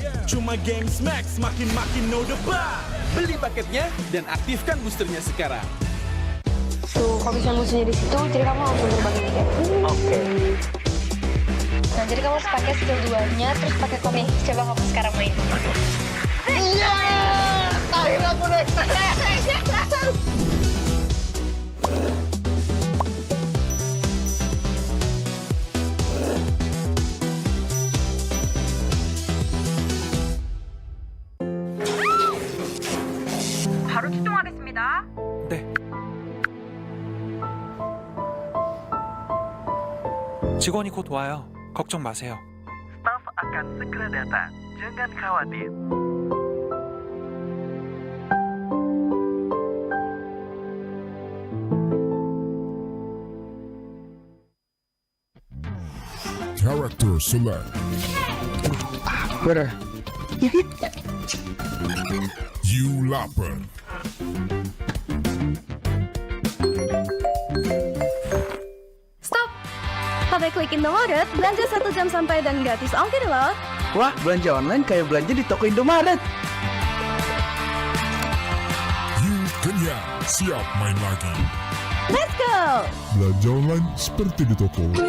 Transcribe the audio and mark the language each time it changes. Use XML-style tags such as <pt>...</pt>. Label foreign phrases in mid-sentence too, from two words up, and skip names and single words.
<id>Cuma Games Max, makin no debat. Beli paketnya dan aktifkan boosternya sekarang. Tuh, kalau misalnya musuhnya di situ, jadi kamu langsung terbangin dia. Oke. Nah, jadi kamu harus pakai skill 2-nya, terus pakai komik. Coba kamu sekarang main. Iya! Akhirnya aku naik.</id> <ko>바로 출동하겠습니다. 네. 직원이 곧 와요. 걱정 마세요.</ko> <id>Staf akan segera datang. Jangan khawatir.</id> <en>Character select.</en> <id>Bener. You lapar. Stop! Pakai klik Indomaret, belanja 1 jam sampai dan gratis ongkir loh. Wah, belanja online kayak belanja di toko Indomaret. You kenyang, siap main lagi.</id> <en>Let's go!</en> <id>Belanja online seperti di toko.</id>